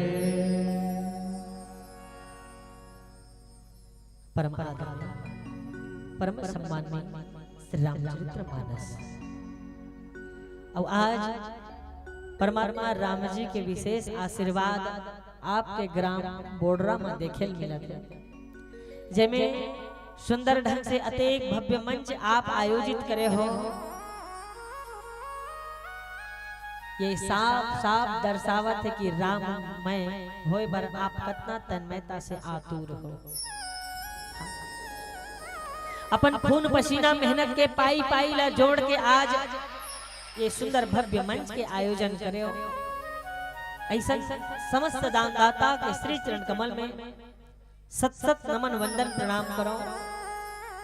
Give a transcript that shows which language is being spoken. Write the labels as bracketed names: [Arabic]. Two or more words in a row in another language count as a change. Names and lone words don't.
[Chhattisgarhi] परम परम सम्माननीय श्री रामचरितमानस। और आज परमात्मा राम जी के विशेष आशीर्वाद आपके ग्राम बोडरा में देखे मिलत है, जेमे सुंदर ढंग से अतेक भव्य मंच आप आयोजित करे हो। ये साफ साफ दर्शावत है कि राम मैं होय बर आप कितना तन्मयता से आतुर हो। अपन खून पसीना मेहनत के पाई पाई ला जोड़ के आज ये सुंदर भव्य मंच के आयोजन करे हो। ऐसा समस्त दानदाता के श्री चरण कमल में सत सत नमन वंदन प्रणाम करो।